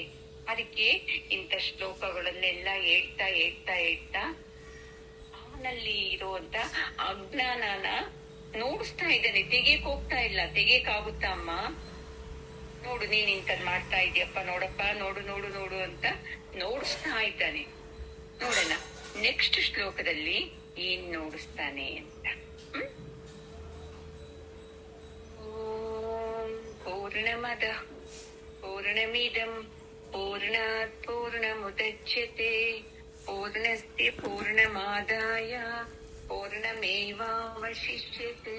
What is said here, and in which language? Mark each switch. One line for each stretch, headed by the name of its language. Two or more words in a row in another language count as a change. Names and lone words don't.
Kannada: ಅದಕ್ಕೆ ಇಂಥ ಶ್ಲೋಕಗಳನ್ನೆಲ್ಲ ಹೇಳ್ತಾ ಹೇಳ್ತಾ ಹೇಳ್ತಾ ಅವನಲ್ಲಿ ಇರುವಂತ ಅಜ್ಞಾನನ ನೋಡಿಸ್ತಾ ಇದ್ದಾನೆ. ತೆಗಿಯಕ್ ಹೋಗ್ತಾ ಇಲ್ಲ. ತೆಗಿಯಕ್ ಆಗುತ್ತಾ ಅಮ್ಮ? ನೋಡು, ನೀನ್ ಇಂಥದ್ ಮಾಡ್ತಾ ಇದೀಯಪ್ಪ, ನೋಡಪ್ಪ, ನೋಡು ನೋಡು ನೋಡು ಅಂತ ನೋಡಿಸ್ತಾ ಇದ್ದಾನೆ. ನೋಡೋಣ ನೆಕ್ಸ್ಟ್ ಶ್ಲೋಕದಲ್ಲಿ ಏನ್ ನೋಡಿಸ್ತಾನೆ ಅಂತ.
Sanskrit: ಓಂ ಪೂರ್ಣಮದ ಪೂರ್ಣಮಿದಂ ಪೂರ್ಣಾತ್ ಪೂರ್ಣಮುದಚ್ಯತೆ ಪೂರ್ಣಸ್ಯ ಪೂರ್ಣಮಾದಾಯ ಪೂರ್ಣಮೇವಾವಶಿಷ್ಯತೆ.